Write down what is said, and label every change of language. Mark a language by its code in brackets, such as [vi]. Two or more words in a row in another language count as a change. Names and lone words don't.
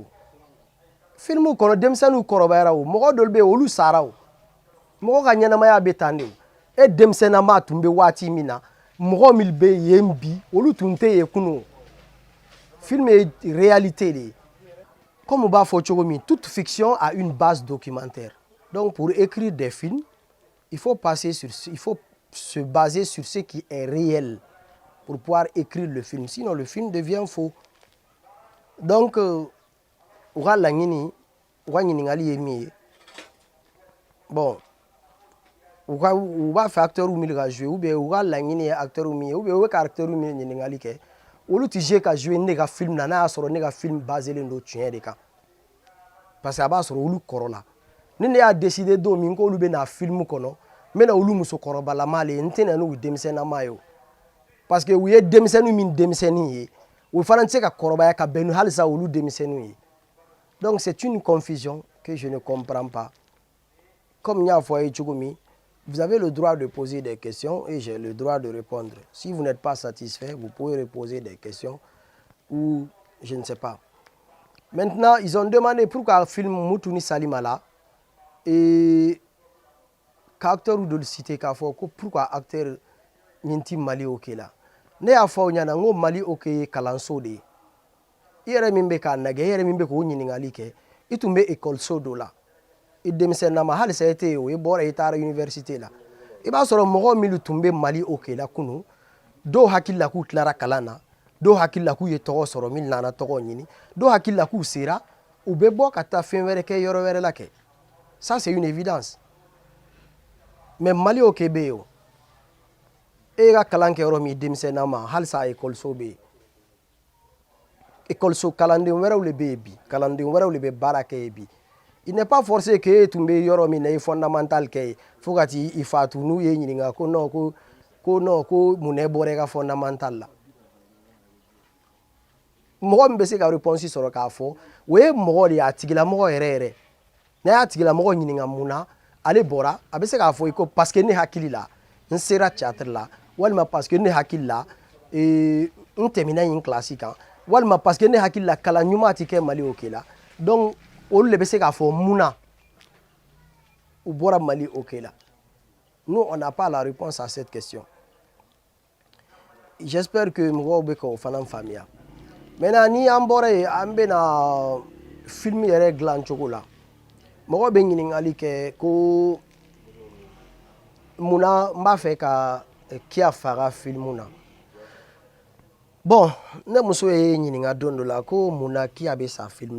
[bm] filmu kɔnɔ denmisɛnninw kɔrɔbayara o mɔgɔ dɔw bɛ yen olu sara o mɔgɔ ka ɲɛnamaya bɛ tan de o e denmisɛnnama tun bɛ waati min na mɔgɔ min bɛ yen bi olu tun tɛ yen kunun film ye réalité de ye [fr] comme on [bm] b'a fɔ cogo min [fr] toute fiction a une base documentaire donc pour écrire des films il faut se baser sur ce qui est réel pour pouvoir écrire le film sinon le film devient faux donc [bm] u ka laɲini u ka ɲininkali ye min ye bon u b'a fɛ acteur min ka jouer [fr] ou bien [bm] u ka laɲini ye acteur min ye [fr] ou bien [bm] u bɛ ka acteur min ɲininkali kɛ olu tɛ jouer ka jouer ne ka film na n'a y'a sɔrɔ ne ka film baselen don tiɲɛ de kan [fr] parce que [bm] a b'a sɔrɔ olu kɔrɔla ni ne y'a décider don min k'olu bɛ na film kɔnɔ n bɛna olu musokɔrɔbalama le ye n tɛ na n'u denmisɛnnama ye o [fr] parce que [bm] u ye denmisɛnnin min denmisɛnnin ye u fana tɛ se ka kɔrɔbaya ka bɛn ni halisa olu denmisɛnninw ye [fr] donc c'est une confusion que je ne comprends pas comme [bm] n y'a fɔ a ye cogo min [fr] vous avez le droit de poser des questions et j'ai le droit de répondre si vous n'êtes pas satisfait vous pouvez reposer des questions ou je ne sais pas maintenant ils ont demandé pourquoi film Mutuni Salimala et acteur de cité [bm] k'a fɔ ko pourquoi acteur ɲin ti Mali ok la ne y'a fɔ aw ɲɛna n ko Mali ok ye kalanso de ye i yɛrɛ min bɛ k'a nɛgɛ i yɛrɛ min bɛ k'o ɲininkali kɛ i tun bɛ école dɔ la i denmisɛnnama halisa i tɛ yen o i bɔra i taara université la i b'a sɔrɔ mɔgɔ minnu tun bɛ Mali ok la kunun dɔw hakili la k'u tilara kalan na dɔw hakili la k'u ye tɔgɔ sɔrɔ min nana tɔgɔ ɲini dɔw hakili la k'u sera u bɛ bɔ ka taa fɛn wɛrɛ kɛ yɔrɔ wɛrɛ la kɛ [fr] ça c'est une évidence mais [bm] Mali ok bɛ yen o e ka kalan kɛ yɔrɔ min denmisɛnnama halisa école bɛ yen école kalanden wɛrɛw de bɛ yen bi kalanden wɛrɛw de bɛ baara kɛ yen bi [fr] il n'est pas forcé que [bm] e tun bɛ yɔrɔ min na i fondamental kɛ yen fo ka t'i fatu n'u ye ɲininka ko non ko mun na e bɔra i ka fondamental la mɔgɔ min bɛ se ka réponse sɔrɔ k'a fɔ o ye mɔgɔ de ye a tigilamɔgɔ yɛrɛ yɛrɛ n'a y'a tigilamɔgɔ ɲininka mun na ale bɔra a bɛ se k'a fɔ i ko [fr] parce que [bm] ne hakili la n sera théâtre la walima [fr] parce que [bm] ne hakili la n tɛmɛna yen classe kan walima [fr] parce que [bm] ne hakili la kalan ɲuman tɛ kɛ Mali ok la donc olu de bɛ se k'a fɔ mun na u bɔra Mali ok la [fr] nous on n'a pas la réponse à cette question j'espère que [bm] mɔgɔw bɛ k'o fana faamuya maintenant ni an bɔra yen an bɛna film yɛrɛ dilan cogo la mɔgɔ bɛ ɲininkali kɛ ko mun na n b'a fɛ ka Kia faga film na bon ne muso ye ɲininka don dɔ la ko mun na Kia bɛ sa film